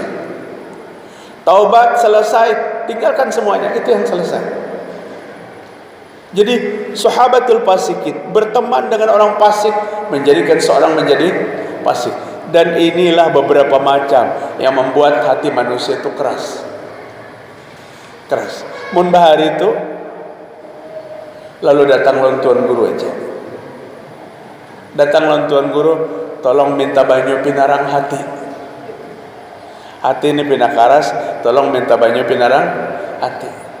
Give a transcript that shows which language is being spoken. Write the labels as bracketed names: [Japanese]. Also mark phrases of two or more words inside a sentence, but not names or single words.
[Indonesian] Taubat selesai, tinggalkan semuanya, itu yang selesai. Jadi [Arabic] صحبة الفاسقين [Indonesian] berteman dengan orang fasik menjadikan seorang menjadi fasik. Dan inilah beberapa macam yang membuat hati manusia itu keras. [Banjar] Mun bahari itu lalu datang tuan guru aja. Datang tuan guru, tolong minta banyu pinarang hati. Hati ini pina karas, tolong minta banyu pinarang hati.